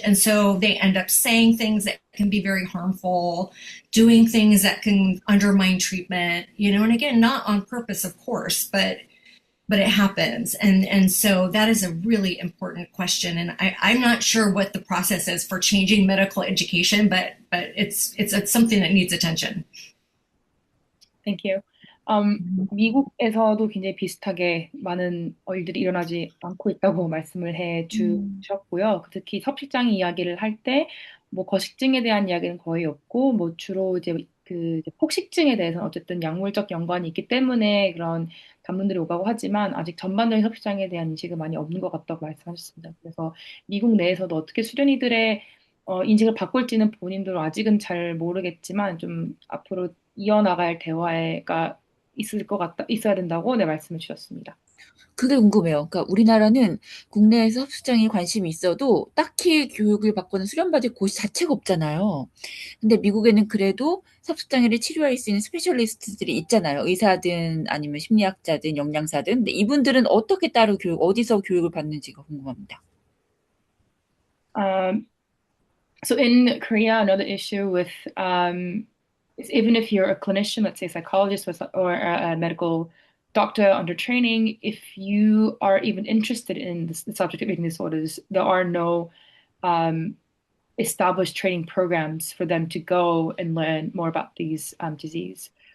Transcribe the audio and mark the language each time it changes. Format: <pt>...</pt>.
<en>And so they end up saying things that can be very harmful, doing things that can undermine treatment, you know, and again, not on purpose, of course, but it happens. And so that is a really important question. And I'm not sure what the process is for changing medical education, but it's something that needs attention. Thank you.</en> <ko>미국에서도 굉장히 비슷하게 많은 일들이 일어나지 않고 있다고 말씀을 해 주셨고요. 특히 섭식장애 이야기를 할 때, 뭐 거식증에 대한 이야기는 거의 없고, 뭐 주로 이제 이제 폭식증에 대해서는 어쨌든 약물적 연관이 있기 때문에 그런 담론들이 오가고 하지만, 아직 전반적인 섭식장애에 대한 인식은 많이 없는 것 같다고 말씀하셨습니다. 그래서 미국 내에서도 어떻게 수련이들의 인식을 바꿀지는 본인도 아직은 잘 모르겠지만, 좀 앞으로 이어나갈 대화가 있어야 된다고 말씀을 주셨습니다. 그게 궁금해요. 그러니까 우리나라는 국내에서 섭식장애에 관심이 있어도 딱히 교육을 받거나 수련받을 곳이 자체가 없잖아요. 근데 미국에는 그래도 섭식장애를 치료할 수 있는 스페셜리스트들이 있잖아요. 의사든 아니면 심리학자든 영양사든. 근데 이분들은 어떻게 따로 어디서 교육을 받는지가 궁금합니다.</ko> <en>So in Korea, another issue with is even if you're a clinician, let's say a psychologist or a medical doctor under training, if you are even interested in the subject of eating disorders, there are no established training programs for them to go and learn more about these disease.</en>